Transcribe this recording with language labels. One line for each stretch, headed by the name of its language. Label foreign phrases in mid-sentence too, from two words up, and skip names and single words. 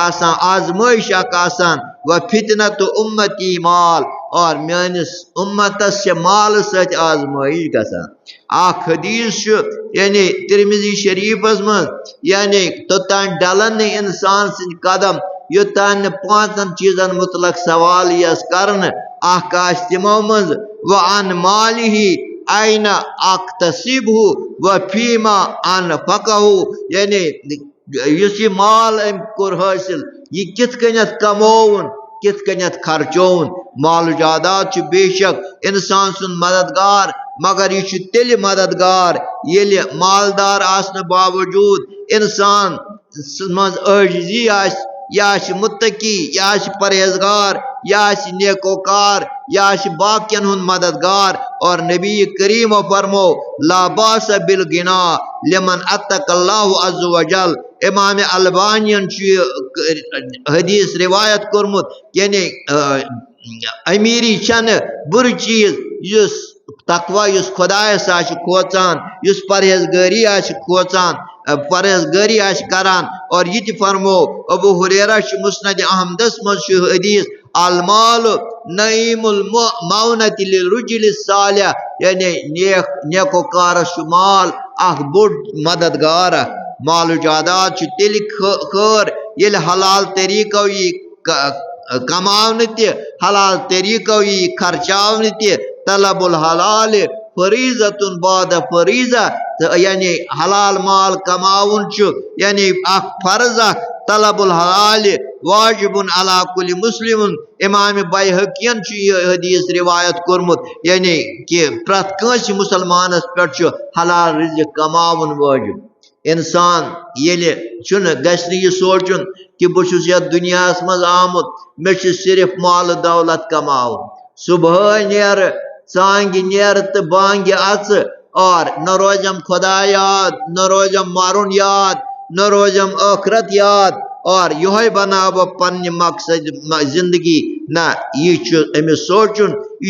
Kashmiri: آسان آزمٲیش اکھ آسان و فتنتُ اُمتی مال اور میٲنِس اُمتس چھِ مالہٕ سۭتۍ آزمٲیش گژھان اکھ حدیث چھُ یعنی ترمذی شریفس منٛز یعنی توٚتانۍ ڈلن نہٕ انسان سٕنٛدۍ قدم یوٚتانۍ نہٕ 5 چیٖزن متعلق سوال یِیَس کرنہٕ اکھ آسہِ تِمو منٛز
Arabic: وعن مالہِ أين أكتسبه وفيما أنفقه
Kashmiri: یعنی یُس یہِ مال أمۍ کوٚر حٲصِل یہِ کِتھ کٔنٮ۪تھ کمووُن کِتھ کٔنٮ۪تھ خرچووُن مال و جائیداد چھُ بے شک انسان سُنٛد مددگار مگر یہِ چھُ تیٚلہِ مددگار ییٚلہِ مالدار آسنہٕ باوجوٗد انسان منٛز عٲجزی آسہِ یہِ آسہِ متقی یہِ آسہِ پرہیزگار یہِ آسہِ نیکوکار یہِ آسہِ باقین ہُنٛد مددگار اور نبی کریٖمو فرمو
Arabic: لا باس بالغنا لمن اتق اللہ عز وجل
Kashmiri: امام البانین چھُ یہِ حدیث روایت کوٚرمُت یعنی امیری چھنہٕ بُرٕ چیٖز یُس تقوا یُس خۄدایس آسہِ کھوژان یُس پرہیزگٲری آسہِ کھوژان پرہیزگٲری آسہِ کران اور یہِ تہِ فرمو ابو ہریرہ چھُ مسند احمدس منٛز چھُ حدیث
Arabic: المال نعیم المعونۃ للرجل الصالح
Kashmiri: یعنی نیکوکارس چھُ مال اکھ بوٚڑ مددگار اکھ مال و جائیداد چھُ تیٚلہِ خٲر ییٚلہِ حلال طریٖقو یی کماون تہ حلال طریقو یہ خرچاون تہ
Arabic: طلب الحلال فریضۃ بعد فریضہ
Kashmiri: یعنی حلال مال کماون یعنی اخ فرض اخ
Arabic: طلب الحلال واجب علی کل مسلم
Kashmiri: امام بیہقین یہ حدیث روایت کورمت یعنی کہ پرت کنس مسلمانس پہ حلال رزق کماون واجب انسان ییلہِ چھُنہٕ گژھِ نہٕ یہِ سونچُن کہ بہٕ چھُس یتھ دُنیاہس منٛز آمُت مےٚ چھُ صرف مال دولت کماوُن صبحٲے نیرٕ ژانگہِ نیرٕ تہٕ بانگہِ اژٕ اور نہ روزم خدا یاد نہ روزم مرن یاد نہ روزم ٲخرت یاد اور یہوے بناو بہٕ پننہِ مقصد زندگی نہ یہ چھُ أمِس سونچُن یہ